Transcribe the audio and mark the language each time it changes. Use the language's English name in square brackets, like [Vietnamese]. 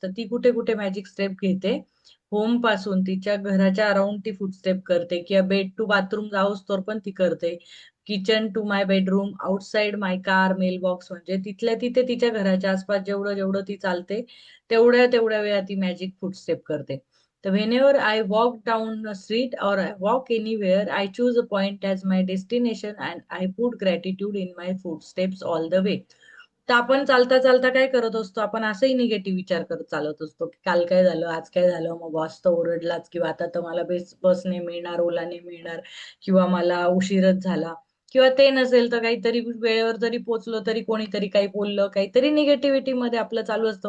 [Marathi] तर ती कुठे कुठे मॅजिक स्टेप घेते, होम पासून तिच्या घराच्या अराउंड ती फुटस्टेप करते, किंवा बेड टू बाथरूम जाऊस तर पण ती करते, [English] kitchen to my bedroom, outside my car, [Marathi] mail box, म्हणजे तिथल्या तिथे तिच्या घराच्या आसपास जेवढं जेवढं ती चालते, तेवढ्या तेवढ्या वेळा ती मॅजिक फुटस्टेप करते. [English] तर whenever I walk down a street or I walk anywhere, I choose a point as my destination and I put gratitude in my footsteps all the way. [Marathi] तर आपण चालता चालता काय करत असतो, आपण असंही निगेटिव्ह विचार करत चालत असतो की काल काय झालं, आज काय झालं, मग बॉस तर ओरडलाच, किंवा आता तर मला बसने मिळणार, ओलाने मिळणार, किंवा मला उशीरच झाला, किंवा ते नसेल तर काहीतरी वेळेवर जरी पोहोचलो तरी कोणीतरी काही बोललं, काहीतरी निगेटिव्हिटी मध्ये आपलं चालू असतं.